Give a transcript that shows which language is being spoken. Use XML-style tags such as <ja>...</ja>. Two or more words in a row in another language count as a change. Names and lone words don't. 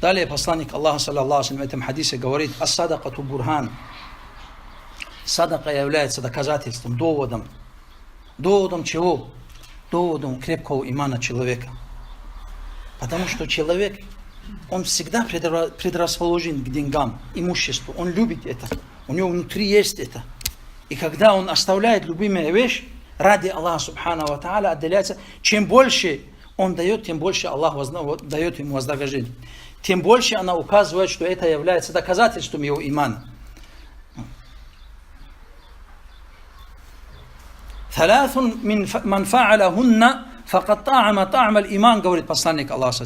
<ru>Далее посланник Аллаха,</ru> <ar>صلى الله عليه وسلم,</ar> <ru>в этом хадисе говорит:</ru> <ar>«الصدقة برهان».</ar> <ru>Садака является доказательством, доводом. Доводом чего? Доводом крепкого имана человека. Потому что человек, он всегда предрасположен к деньгам, имуществу. Он любит это. У него внутри есть это. И когда он оставляет любимую вещь, ради Аллаха</ru> <ar>سبحانه وتعالى</ar> <ru>отделяется, чем больше он дает, тем больше Аллах дает ему вознаграждение. Тем больше она указывает, что это является доказательством его имана.</ru> <ar>ثلاث من فعلهن فقد طعم الإيمان,</ar> <ru>говорит посланник Аллаха.</ru>